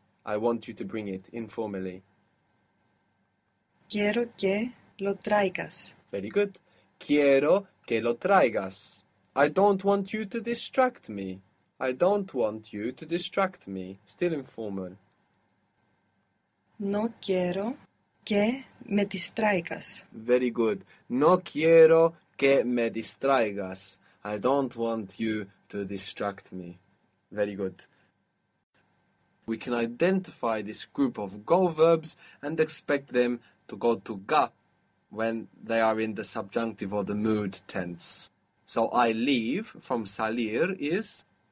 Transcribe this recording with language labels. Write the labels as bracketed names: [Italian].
[English] I want you to bring it informally. [Spanish] Quiero que lo traigas. [English] Very good. [Spanish] Quiero que lo traigas. [English] I don't want you to distract me. I don't want you to distract me. Still informal. [Spanish] No quiero que me distraigas. [English] Very good. [Spanish] No quiero que me distraigas. [English] I don't want you to distract me. Very good. We can identify this group of go verbs and expect them to go to ga when they are in the subjunctive or the mood tense. So I leave from salir is?